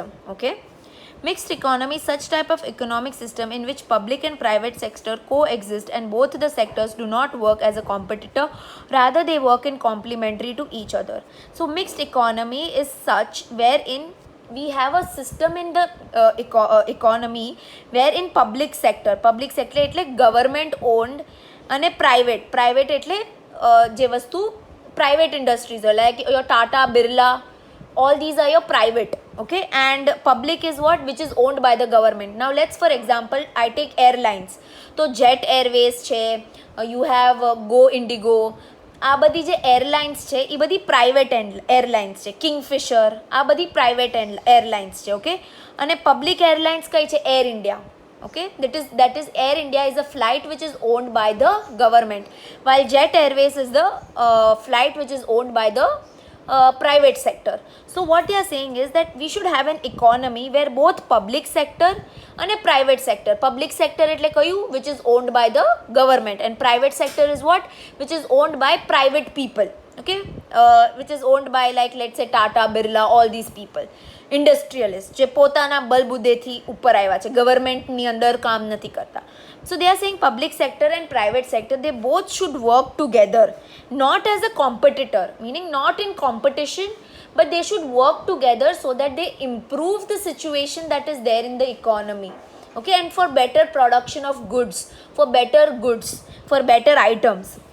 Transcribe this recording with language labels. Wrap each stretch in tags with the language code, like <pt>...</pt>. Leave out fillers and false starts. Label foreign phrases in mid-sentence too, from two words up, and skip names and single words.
<en>Okay, mixed economy, such type of economic system in which public and private sector coexist and both the sectors do not work as a competitor, rather they work in complementary to each other. So mixed economy is such wherein we have a system in the economy wherein public sector એટલે government owned, અને private</en> <gu>એટલે જે વસ્તુ</gu> <en>private industries are like your Tata, Birla, all these are your private. Okay, and public is what, which is owned by the government. Now let's, for example, I take airlines. So Jet Airways છે, you have Go Indigo,</en> <gu>આ બધી જે એરલાઇન્સ છે એ બધી પ્રાઇવેટ એરલાઇન્સ છે. કિંગફિશર, આ બધી પ્રાઇવેટ એરલાઇન્સ છે. ઓકે, અને પબ્લિક એરલાઇન્સ કઈ છે? એર ઇન્ડિયા.</gu> <en>Okay, that is Air India is a flight which is owned by the government, while Jet Airways is the flight which is owned by the private sector. So what they are saying is that we should have an economy where both public sector and a private sector, public sector</en> <gu>એટલે કયું,</gu> <en>which is owned by the government, and private sector is what, which is owned by private people, okay, which is owned by, like, let's say Tata, Birla, all these people, industrialists</en> <gu>જે પોતાના બલબુદ્દેથી ઉપર આવ્યા છે, ગવર્મેન્ટની અંદર કામ નથી કરતા.</gu> <en>So they are saying public sector and private sector, they both should work together, not as a competitor, meaning not in competition, but they should work together so that they improve the situation that is there in the economy, okay, and for better production of goods, for better items.</en>